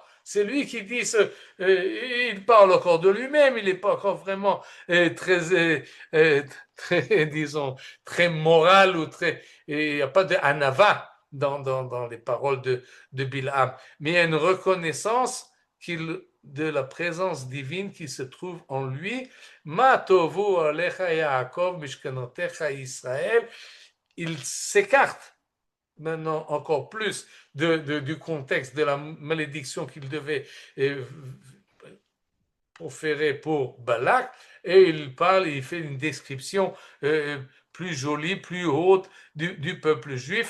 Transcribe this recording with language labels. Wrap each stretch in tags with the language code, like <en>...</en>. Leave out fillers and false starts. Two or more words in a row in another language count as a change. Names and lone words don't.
<fr>C'est lui qui dit, il parle encore de lui-même, il n'est pas encore vraiment très, disons, très moral ou très, il n'y a pas de anava dans les paroles de Bilham, mais il y a une reconnaissance de la présence divine qui se trouve en lui.</fr> <he>מה טובו אהליך יעקב משכנותיך ישראל.</he> <fr>Il s'écarte maintenant encore plus du contexte de la malédiction qu'il devait proférer pour Balak, et il fait une description plus jolie, plus haute du peuple juif.</fr>